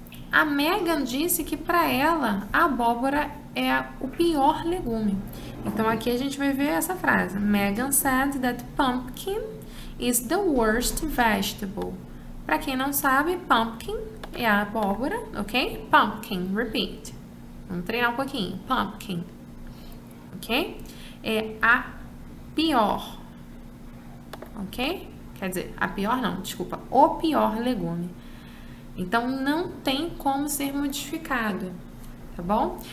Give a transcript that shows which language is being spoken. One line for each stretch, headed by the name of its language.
Portuguese: A Megan disse que para ela a abóbora é o pior legume. Então aqui a gente vai ver essa frase.
English: Megan said that pumpkin is the worst vegetable.
Portuguese: Para quem não sabe, pumpkin é a abóbora, ok?
English: Pumpkin, repeat.
Portuguese: Vamos treinar um pouquinho. Pumpkin, ok? É a pior, ok? Quer dizer, a pior não, desculpa, o pior legume. Então, não tem como ser modificado, tá bom?